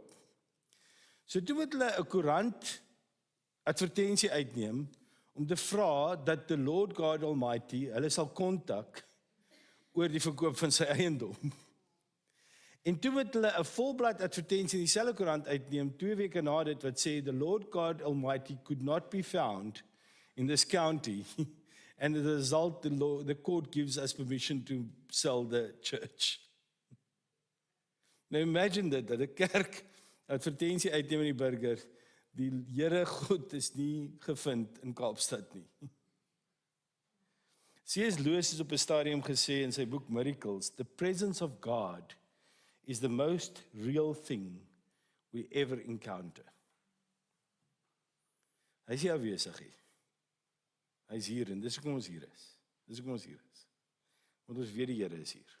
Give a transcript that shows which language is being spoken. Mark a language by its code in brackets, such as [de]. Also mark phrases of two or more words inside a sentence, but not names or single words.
[af] So toe moet hulle 'n koerant advertensie uitneem om te vra dat [en] the Lord God Almighty [af] hulle sal kontak oor die verkoop van sy eiendom. En toe moet hulle 'n volblad advertensie in dieselfde koerant uitneem 2 weke na dit wat sê [en] the Lord God Almighty could not be found in this county. And as a result, the court gives us permission to sell the church. Now imagine [af] dat 'n kerk advertensie uitneem in die burger, die Here God is nie gevind in Kaapstad nie. [en] C.S. Lewis [af] het op 'n stadium gesê in sy boek [en] Miracles, the presence of God is the most real thing we ever encounter. [af] Hy is nie afwesig nie. Hy is hier en dis hoekom ons hier is. Want ons weet die Here is hier.